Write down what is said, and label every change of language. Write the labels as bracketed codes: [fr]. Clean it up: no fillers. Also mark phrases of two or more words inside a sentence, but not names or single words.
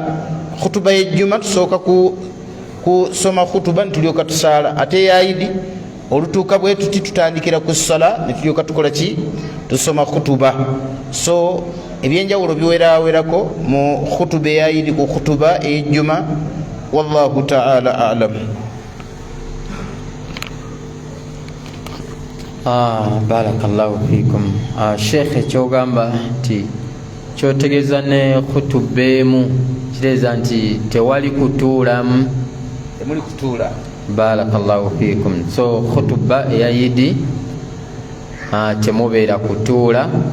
[lg] Khutuba y'ejjuma tusooka kusoma khutuba ne tulyoka tusaala. Ate ya idi olutuuka bwe tuti tutandikira ku ssala ne tulyoka tukola ki, tusoma khutuba. So ebyenjawulo biwerawerako mu khutuba ya idi ku khutuba ey'ejjuma. [ar] والله تعالى أعلم. بارك الله فيكم. [lg] Sheikh, ekyogamba nti kyotegeeza ne khutuba emu kitegeeza nti tewali kutuulamu. Temuli kutuula. [ar] بارك الله فيكم. [lg] So khutuba eya Idi temubeera kutuula.